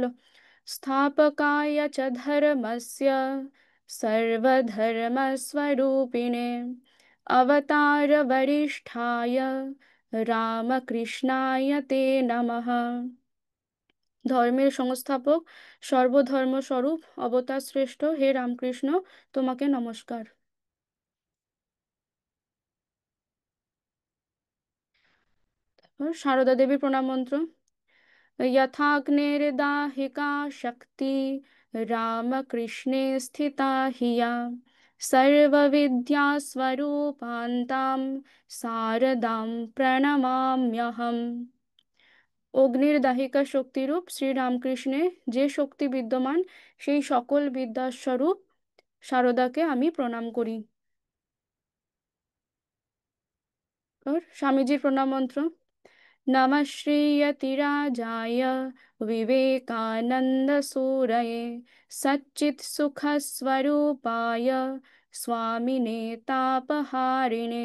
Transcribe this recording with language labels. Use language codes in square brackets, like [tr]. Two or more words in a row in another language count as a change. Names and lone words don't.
[sa] স্থাপকায় চ ধর্মস্য সর্বধর্মস্বরূপিণে অবতার বরিষ্ঠায় রামকৃষ্ণায় তে নমঃ। [bn] ধর্মের সংস্থাপক, সর্বধর্ম স্বরূপ, অবতার শ্রেষ্ঠ হে রামকৃষ্ণ, তোমাকে নমস্কার। সারদা দেবীর প্রণাম মন্ত্র। [sa] यथाग्निर्दाहिका शक्ति रामकृष्णे स्थिता हिया सर्वविद्यास्वरूपान्तां शारदां प्रणमाम्यहम्। [bn] অগ্নির দাহিকা শক্তিরূপ শ্রী রামকৃষ্ণে যে শক্তি বিদ্যমান, সেই সকল বিদ্যার স্বরূপ সারদাকে আমি প্রণাম করি। और স্বামীজির প্রণাম মন্ত্র। [sa] नमः श्रीयतिराजाय विवेकानन्दसूरये सच्चित्सुखस्वरूपाय स्वामिने तापहारिणे।